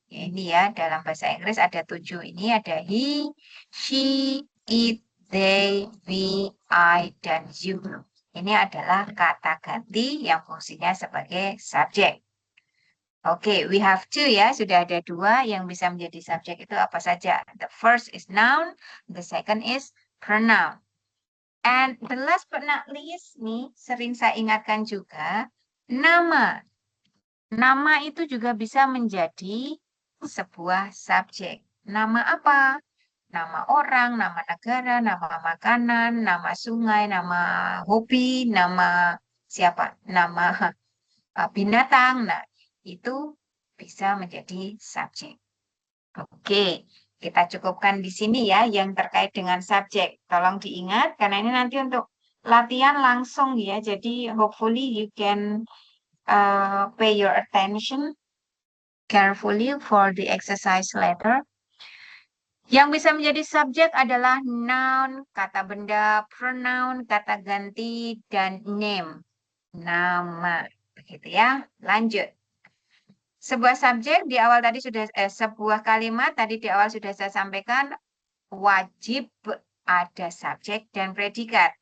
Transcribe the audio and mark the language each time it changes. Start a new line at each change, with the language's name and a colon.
Indonesian: Ya, ini ya, dalam bahasa Inggris ada 7. Ini ada he, she, it, they, we, I, dan you. Ini adalah kata ganti yang fungsinya sebagai subjek. Oke,
English: we have 2
Indonesian: ya, sudah ada 2 yang bisa menjadi subjek itu apa saja.
English: The first is noun, the second is pronoun. And the last but not least nih,
Indonesian: sering saya ingatkan juga,
English: nama.
Indonesian: Nama itu juga bisa menjadi sebuah subjek. Nama apa? Nama orang, nama negara, nama makanan, nama sungai, nama hobi, nama siapa? Nama binatang. Nah, itu bisa menjadi subjek. Oke, kita cukupkan di sini ya yang terkait dengan subjek. Tolong diingat karena ini nanti untuk latihan langsung ya.
English: Jadi hopefully you can pay your attention carefully for the exercise later.
Indonesian: Yang bisa menjadi subjek adalah noun, kata benda, pronoun, kata ganti, dan name, nama. Begitu ya. Lanjut. Sebuah subjek di awal tadi sudah, sebuah kalimat tadi di awal sudah saya sampaikan, wajib ada subjek dan predikat.